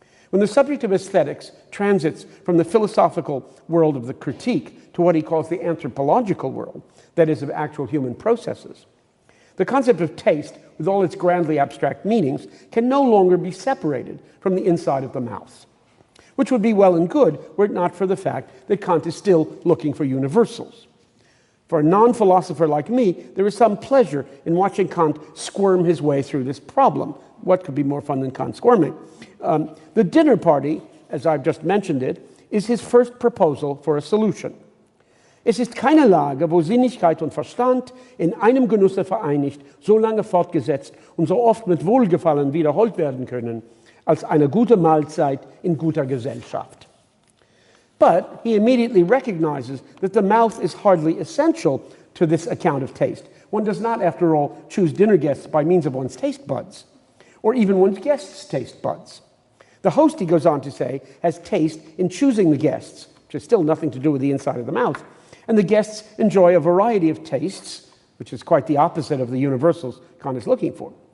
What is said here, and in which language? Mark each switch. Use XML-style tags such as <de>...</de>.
<en>When the subject of aesthetics transits from the philosophical world of the critique to what he calls the anthropological world, that is, of actual human processes, the concept of taste, with all its grandly abstract meanings, can no longer be separated from the inside of the mouth, which would be well and good were it not for the fact that Kant is still looking for universals. For a non-philosopher like me, there is some pleasure in watching Kant squirm his way through this problem. What could be more fun than Kant squirming? The dinner party, as I've just mentioned it, is his first proposal for a solution.</en> <de>Es ist keine Lage, wo Sinnlichkeit und Verstand in einem Genusse vereinigt, so lange fortgesetzt und so oft mit Wohlgefallen wiederholt werden können, als eine gute Mahlzeit in guter Gesellschaft.</de> <en>But he immediately recognizes that the mouth is hardly essential to this account of taste. One does not, after all, choose dinner guests by means of one's taste buds, or even one's guests' taste buds. The host, he goes on to say, has taste in choosing the guests, which has still nothing to do with the inside of the mouth, and the guests enjoy a variety of tastes, which is quite the opposite of the universals Kant is looking for.</en>